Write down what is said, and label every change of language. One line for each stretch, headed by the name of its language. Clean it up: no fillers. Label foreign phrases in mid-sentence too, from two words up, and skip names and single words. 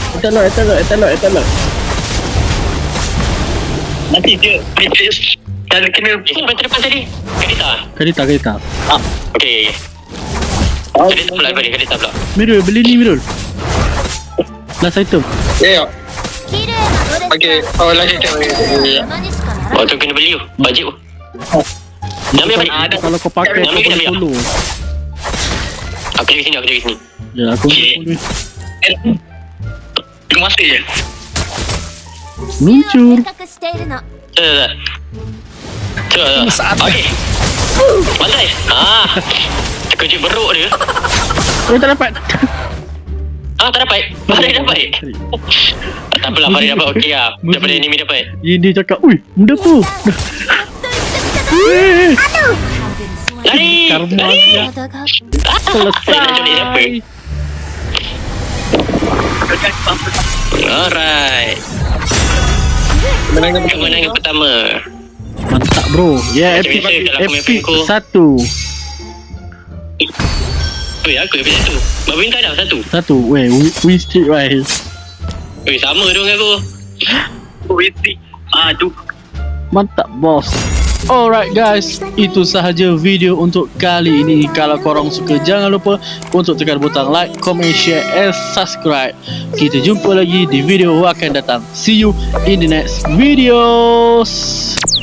Malay: Etalok. Nanti dia kalau kena Siapa yang terdepan tadi? Kadita? Kadita. Okay. Kadita pula. Mirul, beli ni Mirul. Last item. Ya.
Japanese: 綺麗なのです
Malay: Okey. Oh, lagi cara.
Japanese: 山にしかなら
Malay: Tu kena beli tu. Bajet tu. Ambil balik. Kalau kau pakai kau boleh follow. Aku jaga sini. Ya aku follow. Tengok masa je.
Japanese: 目を
Malay: Luncur.
Japanese: 計画しているの
Malay: Okey. Bantai. Terkejut beruk dia. Tak dapat. Tak dapat. Farid dapat. Tak apalah, Farid dapat. Okey lah. Daripada enemy dapat. Dia cakap, "Ui, benda apa?" Weh, Lari. karma dia
Japanese: 体が
Malay: selesai. Alright. Kemenangan pertama. Mantap bro. Ya, Macam epic biasa kalau aku main epic Franco. 1. Aku episode 1. Berapa bintang dah? 1. 1. Weh,
English: win streak wise.
Malay: Sama dong dengan aku. Tu. Mantap bos.
English: Alright guys,
Malay: itu sahaja video untuk kali ini. Kalau korang suka, jangan lupa untuk tekan butang
English: like, comment, share and subscribe.
Malay: Kita jumpa lagi di video akan datang.
English: See you in the next videos.